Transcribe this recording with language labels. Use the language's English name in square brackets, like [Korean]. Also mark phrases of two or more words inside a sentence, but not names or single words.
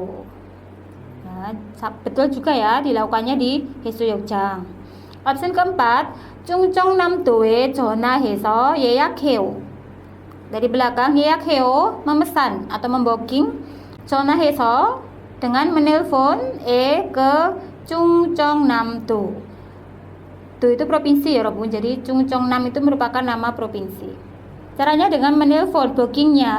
[Indonesian] Nah, betul juga ya dilakukannya di 해수욕장. Option keempat, [Korean] 충청남도에 전화해서 예약해요. [Indonesian] Dari belakang 예약해요, memesan atau membooking. 전화해서 dengan menelpon ke 충청남도. Do itu provinsi ya 여러분. Jadi 충청남 itu merupakan nama provinsi. Caranya dengan menelpon, bookingnya.